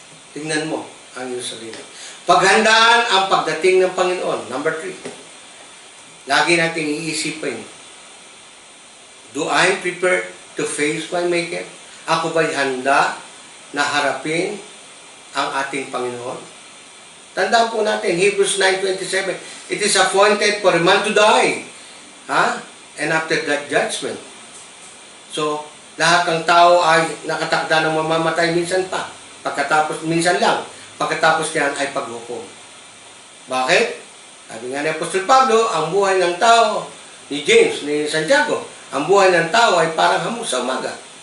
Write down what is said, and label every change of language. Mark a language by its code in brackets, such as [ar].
[tl] Tingnan mo ang iyong sarili. Paghandaan ang pagdating ng Panginoon. [en] Number 3. [tl] Lagi natin iisipin, [en] do I prepare to face my Maker? [tl] Ako ba'y handa na harapin ang ating Panginoon? Tandaan po natin, [en] Hebrews 9:27, it is appointed for a man to die. And after that judgment. [tl] So, lahat ng tao ay nakatakda ng mamamatay minsan pa. Minsan lang. Pagkatapos niyan ay paghukom. Bakit? Sabi nga ni Apostol Pablo, ang buhay ng tao, ni James, ni Santiago, ang buhay ng tao ay parang hamog sa umaga.